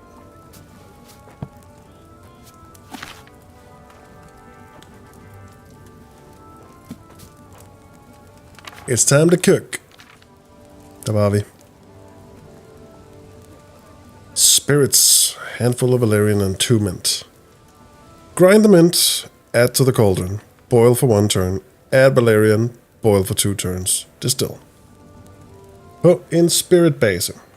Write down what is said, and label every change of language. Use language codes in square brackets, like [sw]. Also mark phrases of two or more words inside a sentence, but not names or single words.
[en] It's time to cook. [da] Der var vi. [en] Spirits, handful of valerian and 2 mint. Grind the mint, add to the cauldron, boil for 1 turn, add valerian, boil for 2 turns, distill. [da] På en [en] spirit base.